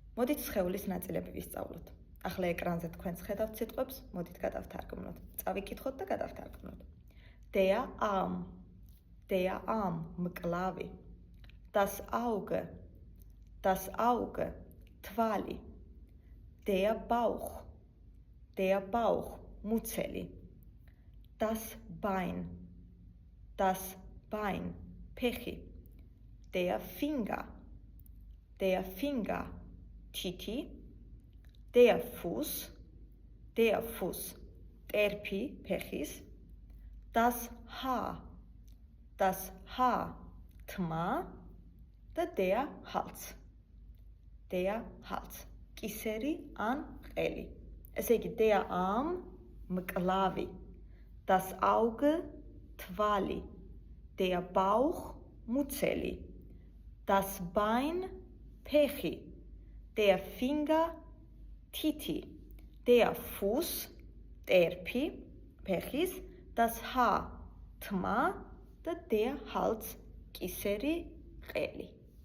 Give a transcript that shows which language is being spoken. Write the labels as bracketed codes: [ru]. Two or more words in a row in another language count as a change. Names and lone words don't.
[ka] მოდით სხეულის ნაწილები ვისწავლოთ. ახლა ეკრანზე თქვენს ხედავთ სიტყვებს, მოდით გადავთარგმნოთ. წავიკითხოთ და გადავთარგმნოთ. [de] Der Arm, მკლავი. Das Auge, თვალი. Der Bauch, მუცელი. Das Bein, ფეხი. Der Finger, თითი. Der Fuß, [ka] ტერფი, ფეხის. [de] Das Haar, [ka] თმა და [de] der Hals, [ka] კისერი ან ყელი. ესე იგი, [de] der Arm, მკლავი. Das Auge, თვალი. Der Bauch, მუცელი. Das Bein, ფეხი. Der Finger, თითი. Der Fuß, [ka] ტერფი, ფეხის. [de] Das Haar, [ka] თმა და [de] der Hals, [ka] კისერი, ყელი.